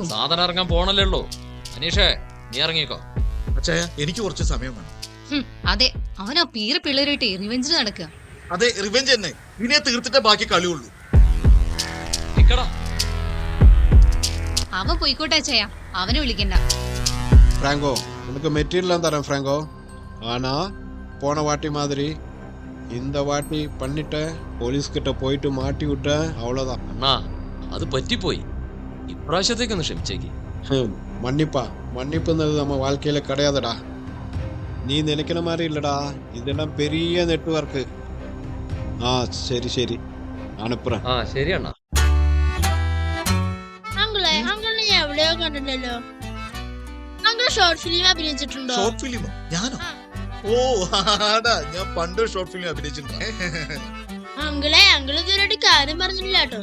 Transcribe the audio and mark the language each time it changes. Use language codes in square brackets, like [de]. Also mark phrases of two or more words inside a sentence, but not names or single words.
[ml] സാധനം ഇറങ്ങാൻ പോണല്ലേ ഉള്ളൂ. അനീഷേ, നീ ഇറങ്ങിക്കോ. അച്ചായ, എനിക്ക് കുറച്ച് സമയം വേണം. അതെ, അവനാ പീറ പിള്ളേരായിട്ട് റിവെഞ്ചിന് നടക്കുക. അതെ, റിവെഞ്ച് തന്നെ. ഇതിനെ തീർത്തിട്ടേ ബാക്കി കളിയുള്ളൂ. അവൻ പോയിക്കോട്ടെ അച്ചായ, അവനെ വിളിക്കണ്ട. [ta] ஃப்ராங்கோ, உனக்கு மெட்டீரியல்லாம் தரேன் ஃப்ராங்கோ. ஆனா போன வாட்டி மாதிரி இந்த வாட்டி பண்ணிட்ட, போலீஸ்கிட்ட போயிட்டு மாட்டி விட்ட, அவ்வளோதான். [ml] അണ്ണാ, അത് പറ്റിപ്പോയി. ഇപ്രാവശ്യത്തേക്കൊന്ന് ക്ഷമിച്ചേക്ക്. [ta] மன்னிப்பா, மன்னிப்புன்றது நம்ம வாழ்க்கையில கிடையாதுடா. நீ நினைக்கிற மாதிரி இல்லடா, இதெல்லாம் பெரிய நெட்வொர்க்கு. சரி சரி, அனுப்புறேன். [ml] ശരി അണ്ണാ. അങ്കിളെ ഞാൻ എവിടെയോ കണ്ടിട്ടല്ലോ. അങ്കിൾ [en] short film [ml] അഭിനയിച്ചിട്ടുണ്ടോ? [en] short filmo? [ml] ഞാനോ? ഓ ആടാ, ഞാൻ പണ്ട് [en] short film [ml] അഭിനയിച്ചിട്ടുണ്ട്. അങ്കിളെ ഇതുവരെ കാര്യം പറഞ്ഞില്ല കേട്ടോ.